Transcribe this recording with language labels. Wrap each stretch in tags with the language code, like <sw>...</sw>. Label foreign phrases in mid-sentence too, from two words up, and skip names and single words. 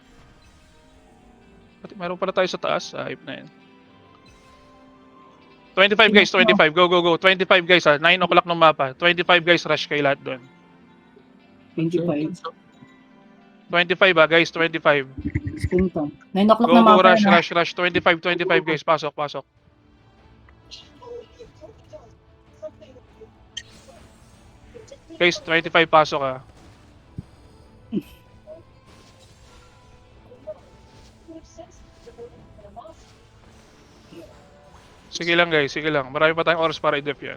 <tl>Pati meron pala tayo sa taas. Hype na yan. 25 guys, 25. Go. 25 guys ha. 9 o'clock ng mapa. 25 guys, rush kayo lahat doon. 25. 25 guys, 25. Punta. 9 o'clock Go, na mapa. rush. 25 guys, pasok. Guys, 25 pasok ha. Sige lang guys, Marami pa tayong oras para i-def yan.</tl>